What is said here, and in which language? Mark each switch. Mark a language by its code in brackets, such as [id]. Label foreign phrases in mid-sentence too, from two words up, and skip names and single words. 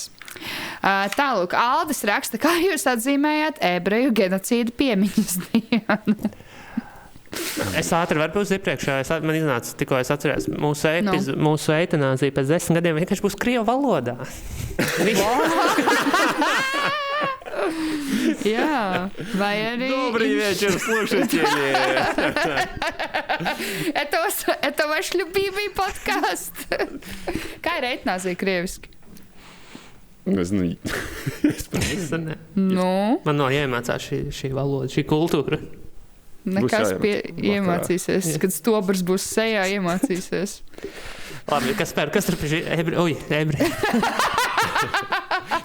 [lv] Tālūk, Aldis raksta, kā jūs atzīmējāt ebreju genocīdu piemiņas dienu? Es ātri varu uz iepriekšējā. Man iznāca, tikko es atceros, mūsu eitanāzija pēc 10 gadiem vienkārši būs krievu valodā. Jā, vai arī... [ru] Добрый вечер, слушатели! Это ваш любимый подкаст. [lv] Kā ir eitanāzija krieviski? Nezinu. Man nav jāiemācās šī valoda, šī kultūra. Nekas iemācīsies, kad stobrs būs sejā, iemācīsies. Labi, kas tur pie ebreji?